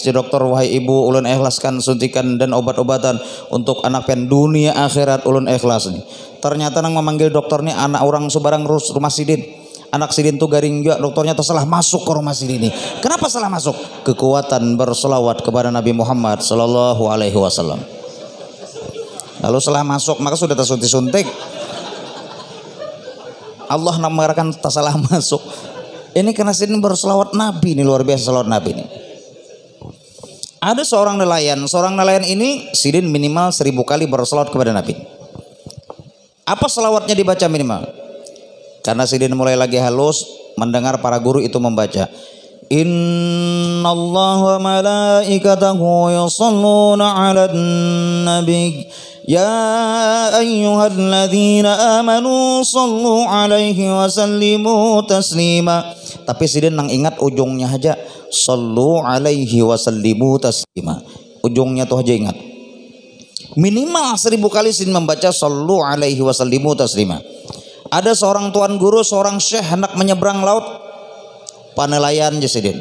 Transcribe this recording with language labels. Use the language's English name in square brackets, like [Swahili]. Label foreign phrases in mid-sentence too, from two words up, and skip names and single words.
[Banjar] Di dokter, wahai ibu ulun ikhlaskan suntikan dan obat-obatan untuk anak pian dunia akhirat ulun ikhlas nih. Ternyata nang memanggil dokter nih anak orang sebarang rumah sidin. Anak sidin tuh garing juga, dokternya tersalah masuk ke rumah sidin ini. Kenapa salah masuk? Kekuatan berselawat kepada Nabi Muhammad [Arabic] صلى الله عليه وسلم. [Banjar] Lalu setelah masuk maka sudah tersuntik-suntik. Allah mengarahkan tersalah masuk. Ini karena sidin berselawat Nabi ini luar biasa selawat Nabi ini. Ada seorang nelayan ini sidin minimal 1000 kali berselawat kepada Nabi. Apa selawatnya dibaca minimal? Karena sidin mulai lagi halus mendengar para guru itu membaca. [Arabic] إن الله وملائكته يصلون على النبي يا أيها الذين آمنوا صلوا عليه وسلموا تسليما. [Banjar] Tapi sidin nang ingat ujungnya aja [Arabic] صلوا عليه وسلموا تسليما. [Banjar] Ujungnya tuh aja ingat. Minimal 1000 kali sidin membaca [Arabic] صلوا عليه وسلموا تسليما. [Banjar] Ada seorang tuan guru, seorang syekh hendak menyeberang laut. Panelayan jasidin.